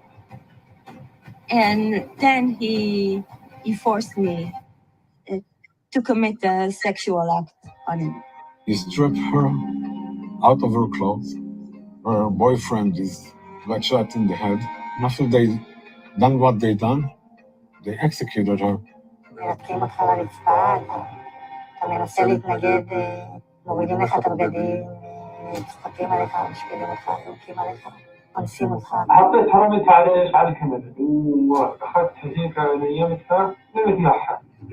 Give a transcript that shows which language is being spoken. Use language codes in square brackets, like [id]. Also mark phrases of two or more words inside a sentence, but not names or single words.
[en] And then he forced me to commit a sexual act on him. He stripped her out of her clothes. Her boyfriend is like shot in the head. And after they done what they done, they executed her. [he] מנתקים אותך לרצפה, אתה מנסה להתנגד, מורידים לך את הבגדים, צוחקים עליך, משפילים אותך, יורקים עליך. [ar] ونسيم الخاطر. حطيت حرمتها على ايش؟ على الكاميرا واخذت هيك نيمتها نمت معها.